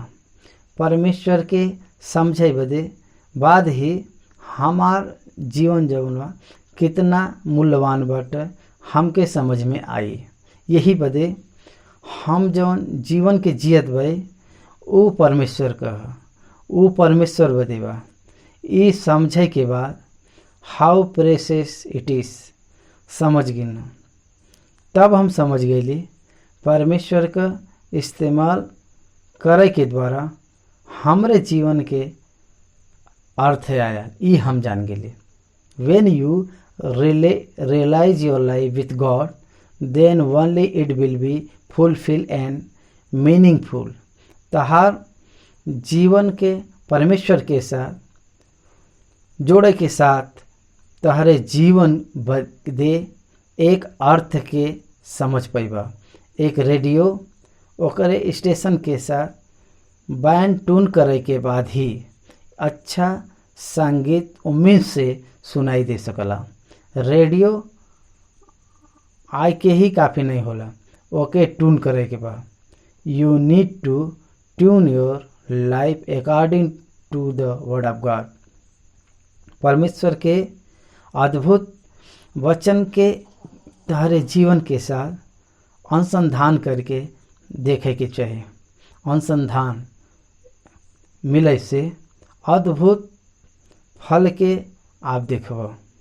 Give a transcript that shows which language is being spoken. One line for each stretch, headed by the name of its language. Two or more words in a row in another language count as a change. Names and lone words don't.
Bhojpuri: परमेश्वर के समझे बदे बाद ही हमार जीवन जौन बा कितना मूल्यवान बाटे हमके समझ में आई। यही बदे हम जौन जीवन के जियत भाई वो परमेश्वर का ह, वो परमेश्वर बदे बा। ये समझे के बाद
English: how precious it is
Bhojpuri: समझ गिन, तब हम समझ गईली परमेश्वर का इस्तेमाल करे के द्वारा हमरे जीवन के अर्थ आया, ये हम जान गेली।
English: When you realize your life with God, then only it will be fulfilled and meaningful।
Bhojpuri: तहार जीवन के परमेश्वर के साथ जोड़े के साथ तहरे जीवन दे एक अर्थ के समझ पैबा। एक रेडियो ओकरे स्टेशन के साथ बैंड ट्यून करे के बाद ही अच्छा संगीत उम्मीद से सुनाई दे सकला। रेडियो आय के ही काफ़ी नहीं होला, ओके ट्यून करे के बाद
English: you need to tune your life according to the word of God.
Bhojpuri: परमेश्वर के अद्भुत वचन के तहरे जीवन के साथ अनुसंधान करके देखे के चाहिए। अनुसंधान मिले से अद्भुत फल के आप देखो।